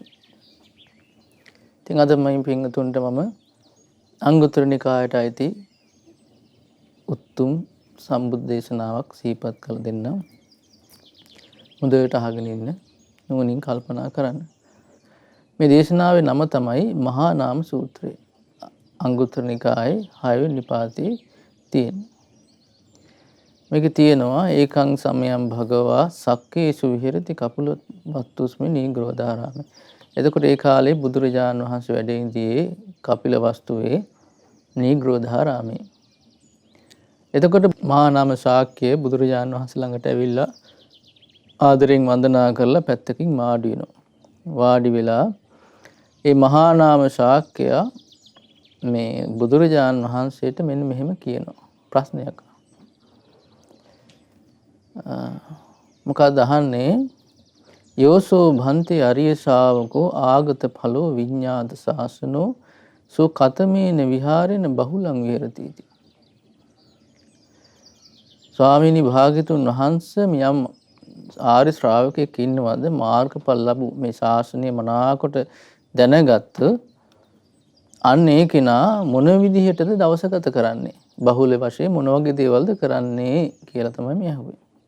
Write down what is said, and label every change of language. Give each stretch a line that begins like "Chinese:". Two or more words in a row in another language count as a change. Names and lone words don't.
Sinhala: ඉතින් අද මම පින්වතුන්ට මම අංගුත්තර නිකායට අයිති උතුම් සම්බුද්ධ දේශනාවක් සිහිපත් කළ දෙන්නම්. හොඳට අහගෙන ඉන්න, නුවණින් කල්පනා කරන්න. මේ දේශනාවේ නම තමයි මහා නාම සූත්‍රය. අංගුත්තර නිකායේ 6 වෙනි නිපාතේ තියෙන. මේකේ තියෙනවා
Pali: ඒකං සමයං භගවා සක්කේසු විහෙරති කපිලවස්තුස්මි නීග්‍රෝධාරාමේ.
Sinhala: එතකොට ඒ කාලේ බුදුරජාණන් වහන්සේ වැඩ ඉඳියේ කපිලවස්තුවේ නීග්‍රෝධාරාමේ. එතකොට මහා නාම ශාක්‍ය බුදුරජාණන් වහන්සේ ළඟට ඇවිල්ලා ආදරෙන් වන්දනා කරලා පැත්තකින් වාඩි වෙනවා. වාඩි වෙලා ඒ මහා නාම ශාක්‍යයා මේ බුදුරජාණන් වහන්සේට මෙන්න මෙහෙම කියනවා. ප්‍රශ්නයක්. මොකක්ද අහන්නේ?
Pali: යෝසෝ භන්ති අරිය ශාවකෝ ආගත ඵලෝ විඤ්ඤාත සාසනෝ සෝ කතමේන විහාරේන බහුලං විහෙරති.
Sinhala: ස්වාමීනි භාග්‍යතුන් වහන්සේ යම් ආර්ය ශ්‍රාවකෙක් ඉන්නවද මාර්ගඵල ලැබු මේ ශාසනය මනාකොට දැනගත්ත අන්න ඒ කෙනා මොන විදිහටද දවස ගත කරන්නේ, බහුල වශයෙන් මොන වගේ දේවල්ද කරන්නේ කියලා තමයි මේ අහුවේ.